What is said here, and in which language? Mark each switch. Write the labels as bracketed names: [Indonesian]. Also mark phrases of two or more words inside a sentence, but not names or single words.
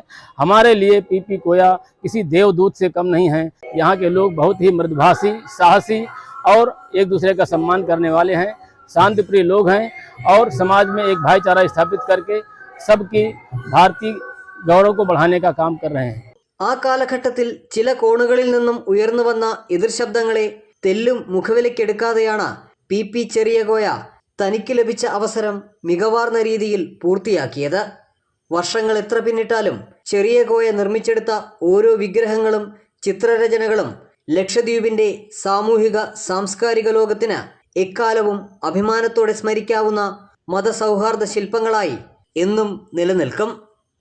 [Hindi] हमारे लिए पीपी कोया किसी देवदूत से कम नहीं है। यहाँ के लोग बहुत ही मृदुभाषी, साहसी और एक दूसरे का सम्मान करने वाले हैं, शांतिप्रिय लोग हैं और समाज में एक भाईचारा स्थापित करके सबकी भारतीय गौरव को बढ़ाने का काम कर रहे हैं। [Malayalam] ആ കാലഘട്ടത്തിൽ ചില കോണുകളിൽ നിന്നും ഉയർന്നു വന്ന എതിർശബ്ദങ്ങളെ തെല്ലും മുഖവിലക്കെടുക്കാതെയാണ് പി ചെറിയകോയ തനിക്ക് ലഭിച്ച അവസരം മികവാർന്ന രീതിയിൽ പൂർത്തിയാക്കിയത്. വർഷങ്ങൾ എത്ര പിന്നിട്ടാലും ചെറിയകോയ നിർമ്മിച്ചെടുത്ത ഓരോ വിഗ്രഹങ്ങളും ചിത്രരചനകളും ലക്ഷദ്വീപിൻ്റെ സാമൂഹിക സാംസ്കാരിക ലോകത്തിന് എക്കാലവും അഭിമാനത്തോടെ സ്മരിക്കാവുന്ന മതസൗഹാർദ്ദ ശില്പങ്ങളായി എന്നും നിലനിൽക്കും.